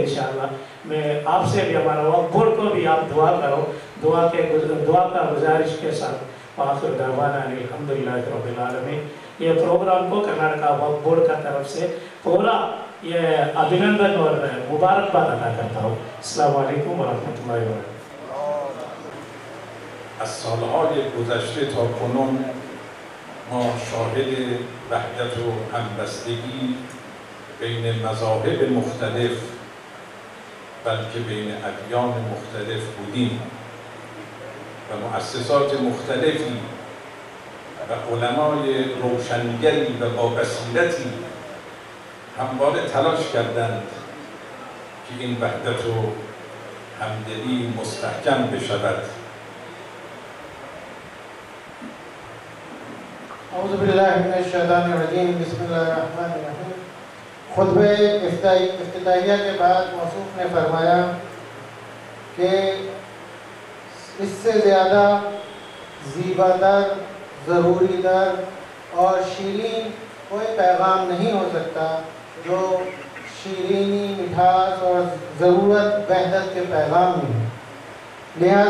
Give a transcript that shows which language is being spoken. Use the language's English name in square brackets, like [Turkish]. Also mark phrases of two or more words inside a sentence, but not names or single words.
[Urdu] انشاءاللہ میں آپ سے بھی ہمارا وقت بورڈ کو بھی آپ دعا کرو, دعا کا گزارش کے ساتھ [Arabic] وآخر دعوانا الحمدللہ رب العالمین. [Urdu] یہ پروگرام کو کرناٹکا وقت بورڈ کا طرف سے پورا یہ ابھینندن اور مبارکباد ادا کرتا ہوں. [Arabic] السلام علیکم ورحمۃ اللہ وبرکاتہ. [Persian] از سالهای گذشته تا کنون ما شاهد وحدت و همبستگی بین مذاهب مختلف بلکه بین ادیان مختلف بودیم و مؤسسات مختلفی و علمای روشنگری و با بصیرتی همواره تلاش کردند که این وحدت و همدلی مستحکم بشود. [Arabic] اعوذ باللہ من الشیطان الرجیم. بسم اللہ الرحمن الرحیم. [Urdu] خطبہ افتتاحیہ کے بعد موصوف نے فرمایا کہ اس سے زیادہ زیبا تر, ضروری تر اور شیرین کوئی پیغام نہیں ہو سکتا جو شیرینی, مٹھاس اور ضرورت وحدت کے پیغام میں ہے.